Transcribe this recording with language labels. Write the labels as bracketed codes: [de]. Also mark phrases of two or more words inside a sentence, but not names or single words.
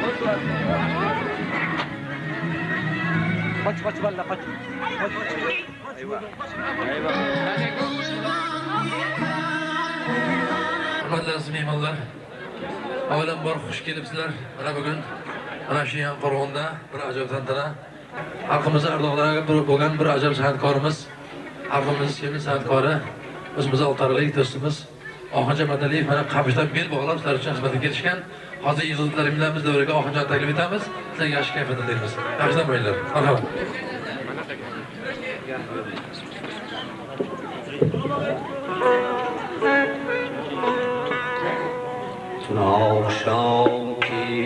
[tr] Kaç valla kaç. Eyvah. Eyvah. [uz] Hurmatli mehmonlar, avvalambor xush kelibsizlar. Mana bugun mana shu Yanqo'rg'onda bir ajoyib tantana. Xalqimiz ardog'lariga bo'lgan bir ajoyib san'atkorimiz, xalqimiz sevimli san'atkori, o'zimiz oltaralik do'stimiz Oxunjon Madaliyev mana Qamishdan bel bog'lab sizlar uchun xizmatga kelishgan. Hozir yig'ilishlarimiz davriga Oxunjon taklif etamiz. Sizlarga yaxshi kayfiyat tilaymiz. Yaxshi bo'linglar. Marhamat. [tr] Akşam ki